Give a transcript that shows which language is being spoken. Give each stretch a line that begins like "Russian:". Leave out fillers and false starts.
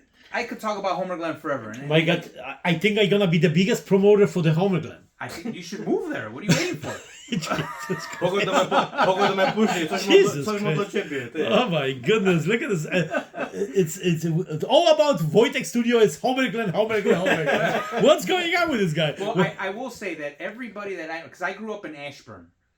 English: I could talk about Homer Glen forever. My God, I think I'm gonna be the biggest promoter for the Homer Glen. I think you should move there. What are you waiting for?
Polish: Pogadamy później, coś mam do ciebie. Ty.
English: Oh my goodness, look at this. It's all about Wojciech Studio. It's Homer Glen. What's going on with this guy? Well, I will say that everybody that because I grew up in Ashburn.